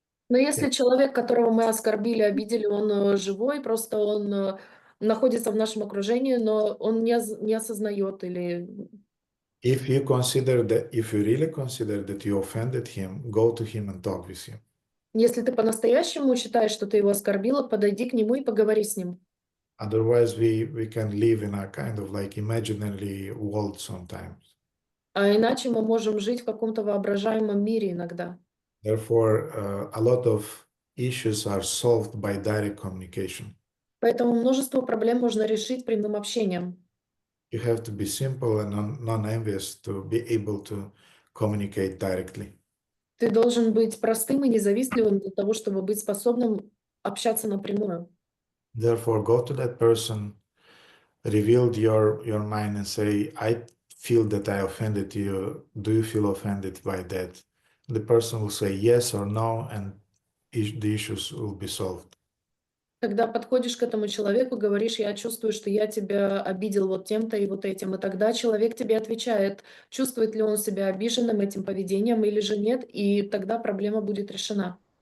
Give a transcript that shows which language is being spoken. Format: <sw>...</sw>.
<ru>Но если человек, которого мы оскорбили, обидели, он живой, просто он находится в нашем окружении, но он не осознает или...</ru> <en>If you really consider that you offended him, go to him and talk with him.</en> <ru>Если ты по-настоящему считаешь, что ты его оскорбила, подойди к нему и поговори с ним.</ru> <en>Otherwise, we can live in a kind of like imaginary world sometimes.</en> <ru>А иначе мы можем жить в каком-то воображаемом мире иногда.</ru> <en>Therefore, a lot of issues are solved by direct communication.</en> <ru>Поэтому множество проблем можно решить прямым общением.</ru> <en>You have to be simple and non-envious to be able to communicate directly.</en> <ru>Ты должен быть простым и независтливым для того, чтобы быть способным общаться напрямую.</ru> <en>Therefore, go to that person, reveal your mind and say, I feel that I offended you. Do you feel offended by that? The person will say yes or no, and the issues will be solved.</en> <ru>Когда подходишь к этому человеку, говоришь, я чувствую, что я тебя обидел вот тем-то и вот этим, и тогда человек тебе отвечает, чувствует ли он себя обиженным этим поведением или же нет, и тогда проблема будет решена.</ru>